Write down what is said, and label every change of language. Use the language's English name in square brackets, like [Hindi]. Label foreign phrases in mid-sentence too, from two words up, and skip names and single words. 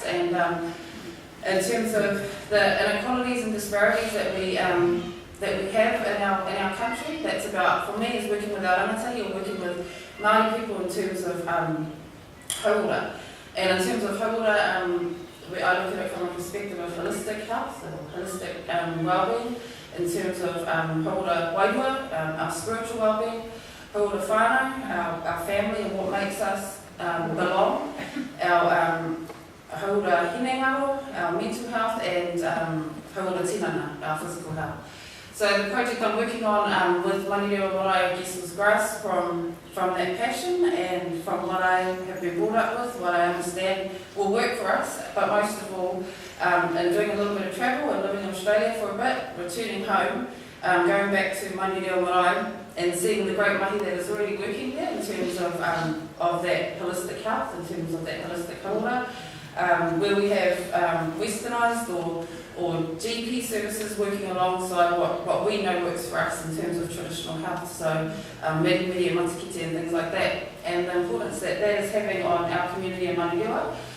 [English] And in terms of the inequalities and disparities that we have in our country, that's about, for me, is working with our rangatahi or working with Māori people in terms of hauora. And in terms of hauora, I look at it from a perspective of holistic health, holistic well-being, in terms of [Māori] hauora wairua, [English] our spiritual well-being, [Māori] hauora whānau, [English] our family and what makes us belong, our [Māori] hauora hinengaro, [English] our mental health, and [Māori] hauora tinana, [English] our physical health. So the project I'm working on with Manireo Marae, I guess, was grasped from that passion and from what I have been brought up with, what I understand will work for us, but most of all, and doing a little bit of travel and living in Australia for a bit, returning home, going back to Manireo Marae and seeing the great mahi that is already working there in terms of that holistic health, in terms of that holistic hauora, where we have westernised or GP services working alongside what we know works for us in terms of traditional health, so media matikite and things like that, and the importance that is having on our community in Manireo.